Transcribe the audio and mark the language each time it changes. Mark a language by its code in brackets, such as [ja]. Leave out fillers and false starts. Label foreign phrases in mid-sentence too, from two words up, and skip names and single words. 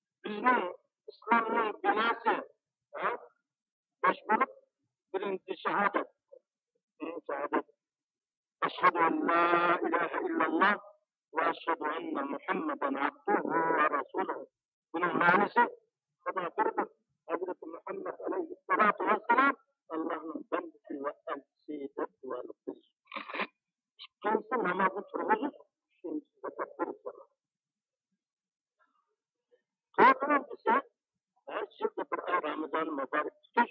[uz] bizning islomning binosi besh bo'lib, birinchi shahodat. Shahodat. [ar] أشهد أن لا إله إلا الله وأشهد أن محمدا عبده ورسوله. [uz] Buning ma'nosi Xudo birdir. Hazrati Muhammad [ar] عليه الصلاة والسلام [uz] Allohning bandasi va elchisi va elchisi. Ikkinchisi namozni turg'izish, uchinchisi zakat berish. To'rtinchisi shirkda bir oy Ramazon muborak tutish.